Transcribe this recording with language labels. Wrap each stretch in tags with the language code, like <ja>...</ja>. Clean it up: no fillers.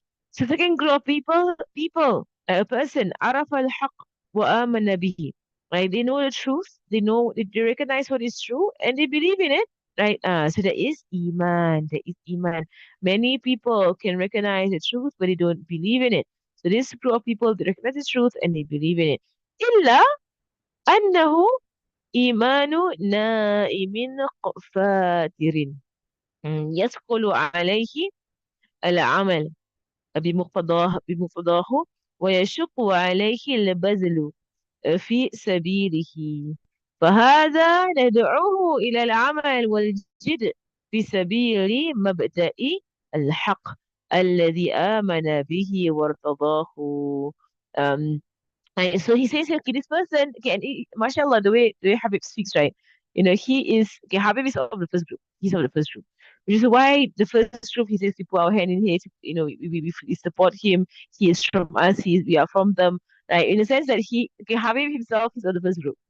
<en>So the second group of people, a person,</en> <ar>عرف الحق وآمن به.</ar> <en>Right? They know the truth, they recognize what is true, and they believe in it. Right? So there is iman, there is iman. Many people can recognize the truth, but they don't believe in it. So this group of people, they recognize the truth and they believe in it.</en> <ar>إلا أنه إيمان نائم فاتر يثقل عليه العمل بمقتضاه ويشق عليه البذل في سبيله، فهذا ندعوه إلى العمل والجد في سبيل مبدأ الحق الذي آمن به وارتضاه.</ar> <en>Um, Right, so he says here, okay, this person, okay, and mashallah, the way Habib speaks, right? He is, okay, Habib is of the first group. He's of the first group. Which is why the first group, he says, we put our hand in here, we support him. He is from us, we are from them, right? In the sense that okay, Habib himself is of the first group.</en>